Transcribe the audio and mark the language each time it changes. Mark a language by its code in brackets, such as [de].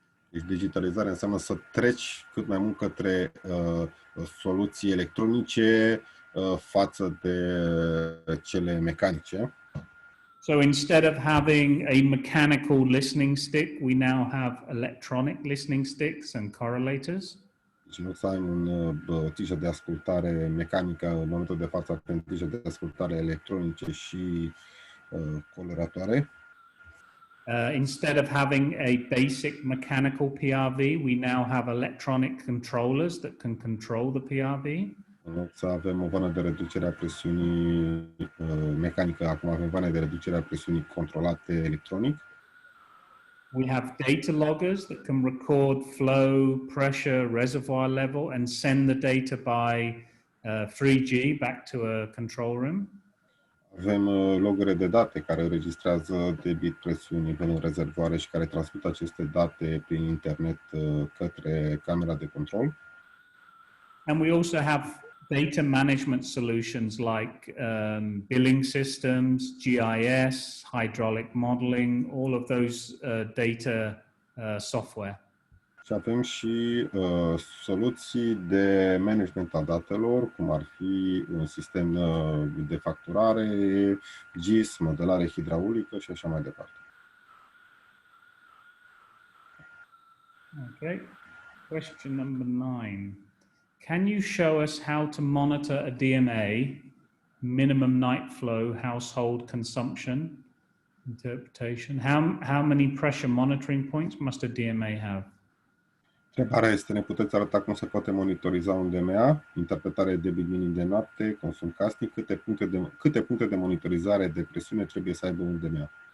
[ro] Deci digitalizarea înseamnă să treci cât mai mult către soluții electronice față de cele mecanice. [en] So instead of having a mechanical listening stick, we now have electronic listening sticks and correlators. [ro] Deci nu să ai o tijă de ascultare mecanică, în momentul de față avem tijă de ascultare electronice și coleratoare. [en] Instead of having a basic mechanical PRV, we now have electronic controllers that can control the PRV. [ro] În loc să avem o vană de reducere a presiunii mecanică, acum avem vane de reducere a presiunii controlate electronic. [en] We have data loggers that can record flow, pressure, reservoir level and send the data by 3G back to a control room. [ro] Avem logere de date care înregistrează debit, presiuni, nivelul rezervoare și care transmit aceste date prin internet către camera de control. [en] And we also have data management solutions like billing systems, GIS, hydraulic modeling, all of those data software. [ro] Și avem și soluții de management a datelor, cum ar fi un sistem de facturare, GIS, modelare hidraulică și așa mai departe. [en] Okay. Question number 9. Can you show us how to monitor a DMA, minimum night flow, household consumption, interpretation? How many pressure monitoring points must a DMA have? [ro] Întrebarea este, ne puteți arăta cum se poate monitoriza un DMA, interpretare de debit minim de noapte, consum casnic, câte puncte de monitorizare de presiune trebuie să aibă un DMA?